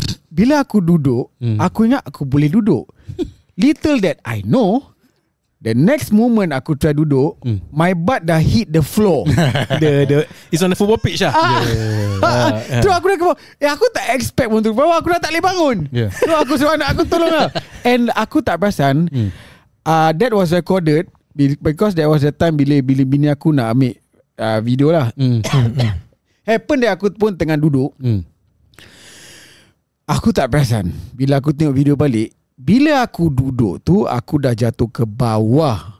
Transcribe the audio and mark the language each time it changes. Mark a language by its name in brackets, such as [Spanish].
[Malay] Bila aku duduk, aku ingat aku boleh duduk. [English] Little that I know, the next moment [Malay] aku try duduk, [English] my butt [Malay] dah [English] hit the floor. It's on the football pitch lah. [Malay] Tu aku dah kebawah. Aku tak [English] expect [Malay] untuk bawah. Aku dah tak boleh bangun. [English] So [Malay] aku suruh anak aku tolong lah. [English] And [Malay] aku tak perasan [English] that was recorded because that was the time [Malay] bila bini aku nak ambil [English] video lah. Happen that [Malay] aku pun tengah duduk. Aku tak perasan. Bila aku tengok video balik, bila aku duduk tu, aku dah jatuh ke bawah.